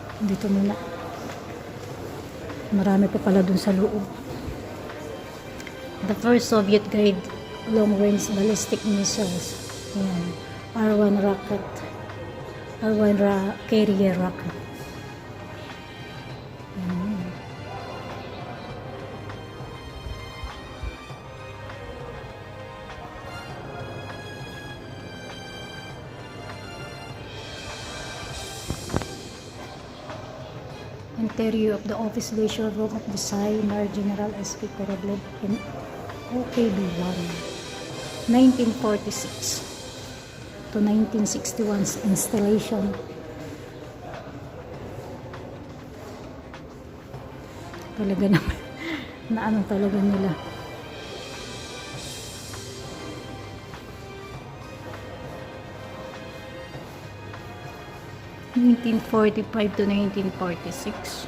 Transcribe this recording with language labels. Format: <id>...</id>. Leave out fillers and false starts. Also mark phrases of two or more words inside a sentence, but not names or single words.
<tl>Dito muna. Marami pa pala dun sa loob.</tl> <en>The first Soviet grade long-range ballistic missiles. Ayan. R1 rocket. Carrier rocket.</en> <tl>Ayan.</tl> <en>Interior of the office leisure room of the Major General S.P. Koroblev in OKB-1, 1946 to 1961 installation.</en> <tl>Talaga naman, na ano talaga nila. (1945 to 1946).</tl>